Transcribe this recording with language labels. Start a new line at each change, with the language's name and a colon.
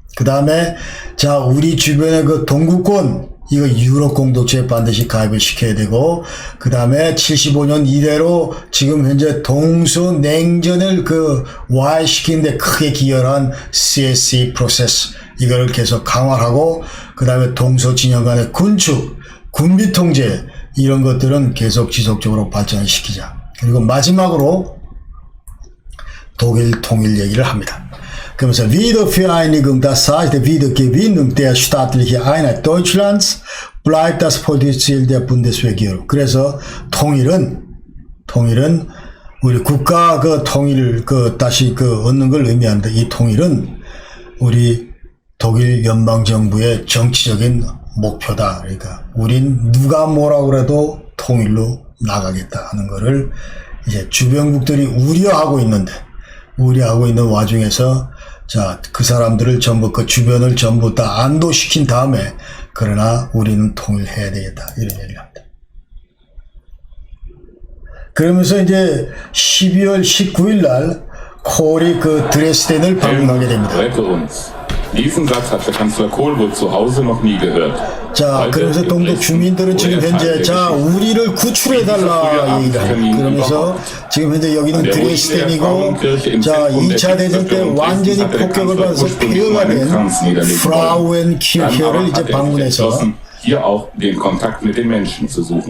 Korean: 그 다음에, 자, 우리 주변의 그 동구권, 이거 유럽 공동체에 반드시 가입을 시켜야 되고, 그 다음에 75년 이래로 지금 현재 동서냉전을 그 와해시키는데 크게 기여한 CSE 프로세스, 이거를 계속 강화하고, 그 다음에 동서진영 간의 군축, 군비 통제, 이런 것들은 계속 지속적으로 발전을 시키자. 그리고 마지막으로 독일 통일 얘기를 합니다. 그러면서
German: Wiedervereinigung, das heißt Wiedergewinnung der staatlichen Einheit Deutschlands bleibt das Ziel der Bundesregierung.
Korean: 그래서 통일은 우리 국가 그 통일을 그 다시 그 얻는 걸 의미하는데, 이 통일은 우리 독일 연방 정부의 정치적인 목표다. 그러니까 우린 누가 뭐라 그래도 통일로 나가겠다 하는 거를 이제 주변국들이 우려하고 있는 와중에서, 자, 그 사람들을 전부, 그 주변을 전부 다 안도시킨 다음에, 그러나 우리는 통일해야 되겠다, 이런 얘기를 합니다. 그러면서 이제 12월 19일 날 콜이 그 드레스덴을 방문하게 됩니다.
German: Diesen Satz hat der Kanzler Kohl wohl zu Hause noch nie gehört.
Korean: 자, 그러면서 동독 주민들은 지금 현재, 자, 우리를 구출해달라 얘기를 해요. 그러면서 지금 현재 여기는 드레스덴이고, 자, 2차 대전 때 완전히 폭격을 받아서 폐허가 된 프라우엔키르헤를 이제 방문해서,
German: hier auch den Kontakt mit den Menschen zu suchen.